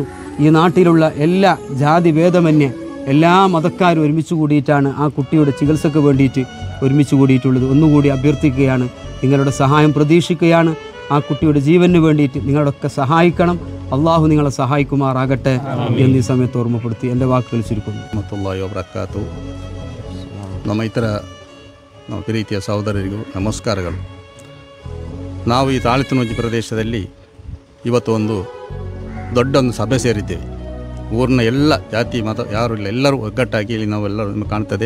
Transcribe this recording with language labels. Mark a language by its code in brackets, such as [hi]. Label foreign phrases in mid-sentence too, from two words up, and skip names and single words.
[ml] ഈ നാട്ടിലുള്ള എല്ലാ ജാതി ഭേദമന്യേ എല്ലാ മതക്കാരും ഒരുമിച്ച് കൂടിയിട്ടാണ് ആ കുട്ടിയുടെ ചികിത്സയ്ക്ക് വേണ്ടിയിട്ട് ഒരുമിച്ച് കൂടിയിട്ടുള്ളത്. ഒന്നുകൂടി അഭ്യർത്ഥിക്കുകയാണ്, നിങ്ങളുടെ സഹായം പ്രതീക്ഷിക്കുകയാണ്. ആ കുട്ടിയുടെ ജീവന് വേണ്ടിയിട്ട് നിങ്ങളൊക്കെ സഹായിക്കണം. അള്ളാഹു നിങ്ങളെ സഹായിക്കുമാറാകട്ടെ എന്നീ സമയത്ത് ഓർമ്മപ്പെടുത്തി എൻ്റെ വാക്കുകൾ ചുരുക്കുന്നു. [ar] رحمة الله وبركاته. [kn] ನಮ್ಮ ಇತರ ನಮ್ಮ ಪ್ರೀತಿಯ ಸಹೋದರರಿಗೂ ನಮಸ್ಕಾರಗಳು. ನಾವು ಈ ತಾಳಿತುನೋಜಿ ಪ್ರದೇಶದಲ್ಲಿ ಇವತ್ತು ಒಂದು ದೊಡ್ಡೊಂದು ಸಭೆ ಸೇರಿದ್ದೇವೆ. ಊರಿನ ಎಲ್ಲ ಜಾತಿ ಮತ ಯಾರು ಇಲ್ಲ, ಎಲ್ಲರೂ ಒಗ್ಗಟ್ಟಾಗಿ ಇಲ್ಲಿ ನಾವೆಲ್ಲರೂ ಕಾಣ್ತದೆ.